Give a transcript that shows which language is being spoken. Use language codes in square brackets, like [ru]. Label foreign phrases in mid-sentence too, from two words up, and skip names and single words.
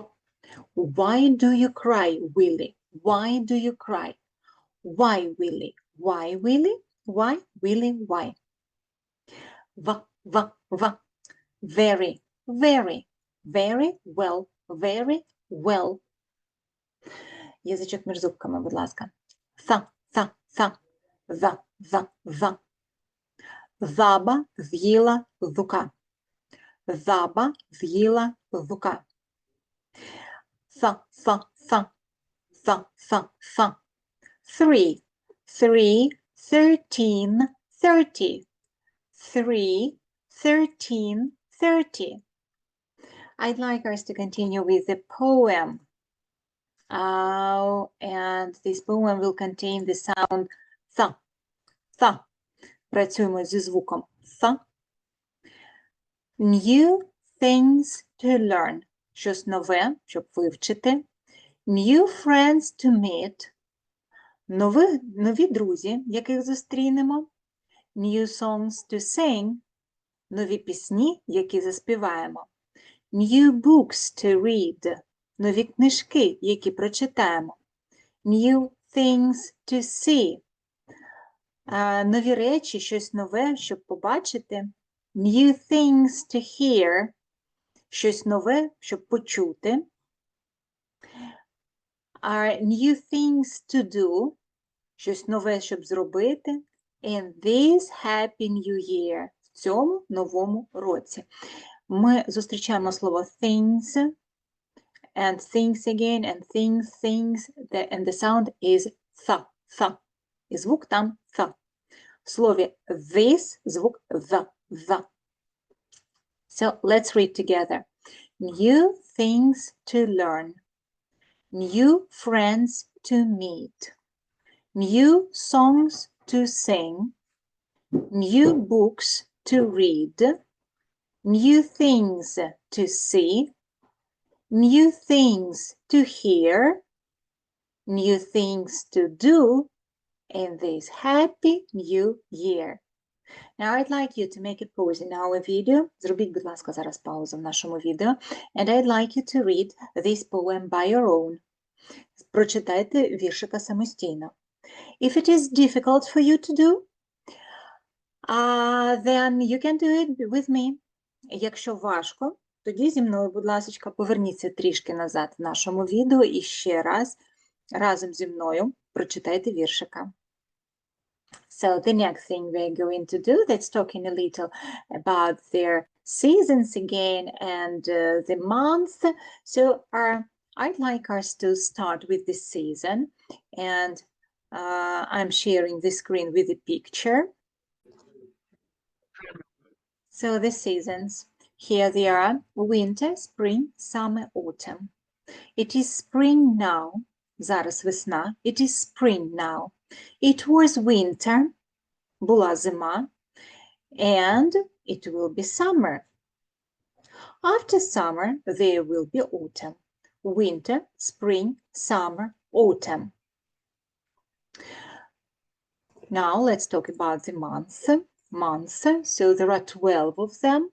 [en] Why do you cry, Willie? Why do you cry? Why, Willie? Why, Willie? Why, Willie? Why? V, v, v. Very, very, very well, very well. [uk] Язичок між зубками, будь ласка. [en] Th, th, th. The. [uk] Жаба з'їла жука. Жаба з'їла жука. [en] Th. Three, 13, 30. 3, 13, 30. I'd like us to continue with the poem. And this poem will contain the sound th, th. [uk] Працюємо зі звуком [en] th. New things to learn. [uk] Щось нове, щоб вивчити. [en] New friends to meet. [uk] Нові друзі, яких зустрінемо. [en] New songs to sing. [uk] Нові пісні, які заспіваємо. [en] New books to read. [uk] Нові книжки, які прочитаємо. [en] New things to see. [uk] Нові речі, щось нове, щоб побачити. [en] New things to hear. [uk] Щось нове, щоб почути. [en] New things to do. [uk] Щось нове, щоб зробити. [en] In this happy new year. [uk] В цьому новому році. Ми зустрічаємо слово [en] things, and things again, and things, and the sound is th. [uk] І звук там th. В слові this звук the. [en] So let's read together. New things to learn. New friends to meet. New songs to sing. New books to read. New things to see. New things to hear. New things to do in this happy new year. Now I'd like you to make a pause in our video. [uk] Зробіть, будь ласка, зараз паузу в нашому відео. [en] And I'd like you to read this poem by your own. [uk] Прочитайте віршика самостійно. [en] If it is difficult for you to do, then you can do it with me. [uk] Якщо важко, тоді зі мною, будь ласка, поверніться трішки назад в нашому відео і ще раз разом зі мною прочитайте віршика. [en] So the next thing we're going to do, that's talking a little about their seasons again and the months. So I'd like us to start with the season, and I'm sharing the screen with a picture. So the seasons, here they are: winter, spring, summer, autumn. It is spring now. [uk] Зараз весна. [en] It is spring now. It was winter. [uk] Була зима. [en] And it will be summer. After summer, there will be autumn. Winter, spring, summer, autumn. Now let's talk about the months. So there are 12 of them.